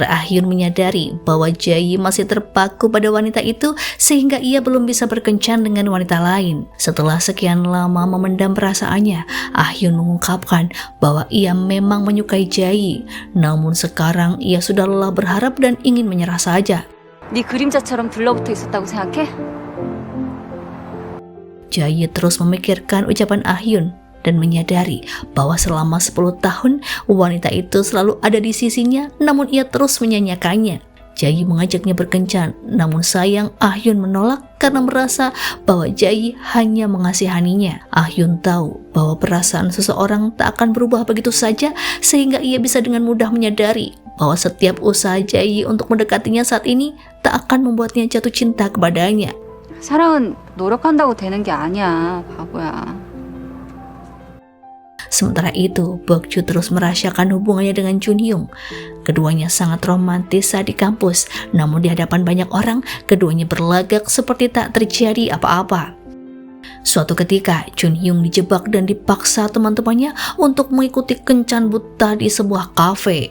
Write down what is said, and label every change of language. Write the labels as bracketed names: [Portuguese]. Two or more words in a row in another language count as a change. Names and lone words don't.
[Indonesian] Ah Hyun menyadari bahwa Jae masih terpaku pada wanita itu sehingga ia belum bisa berkencan dengan wanita lain. Setelah sekian lama memendam perasaannya, Ah Hyun mengungkapkan bahwa ia memang menyukai Jae. Namun sekarang ia sudah lelah berharap dan ingin menyerah saja. [Korean] 네 그림자처럼 들러붙어 있었다고 생각해? [Indonesian] Jae terus memikirkan ucapan Ah Hyun dan menyadari bahwa selama 10 tahun wanita itu selalu ada di sisinya, namun ia terus menyanyikannya. Jae mengajaknya berkencan, namun sayang Ah Hyun menolak karena merasa bahwa Jae hanya mengasihaninya. Ah Hyun tahu bahwa perasaan seseorang tak akan berubah begitu saja, sehingga ia bisa dengan mudah menyadari bahwa setiap usaha Jae untuk mendekatinya saat ini tak akan membuatnya jatuh cinta kepadanya. [Korean] 사랑은 노력한다고 되는 게 아니야, 바보야. [Indonesian] Sementara itu, Bok-ju terus merahasiakan hubungannya dengan Jun Hyung. Keduanya sangat romantis saat di kampus, namun di hadapan banyak orang, keduanya berlagak seperti tak terjadi apa-apa. Suatu ketika, Jun Hyung dijebak dan dipaksa teman-temannya untuk mengikuti kencan buta di sebuah kafe.